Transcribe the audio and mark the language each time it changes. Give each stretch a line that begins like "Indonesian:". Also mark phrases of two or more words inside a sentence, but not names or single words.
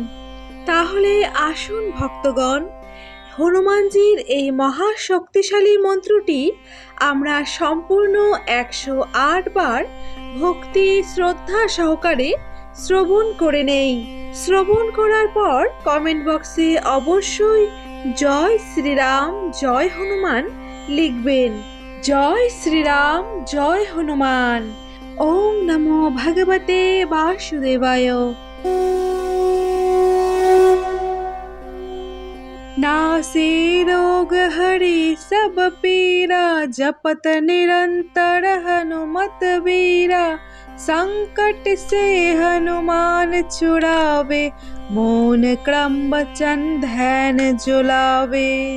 Bangla: তাহলে আসুন ভক্তগণ, হনুমানজির এই মহা শক্তিশালী মন্ত্রটি আমরা সম্পূর্ণ 108 বার ভক্তি শ্রদ্ধা সহকারে শ্রবণ করে নেই। শ্রবণ করার পর কমেন্ট বক্সে অবশ্যই জয় শ্রীরাম, জয় হনুমান লিখবেন। জয় শ্রীরাম, জয় হনুমান।
Sanskrit: ওম নমো ভগবতে বাসুদেবায়।
Awadhi: नासे रोग हरि सब पीरा, जपत निरंतर हनुमत वीरा। संकट से हनुमान छुड़ावे, मोन क्रम वचन ध्यान जुलावे।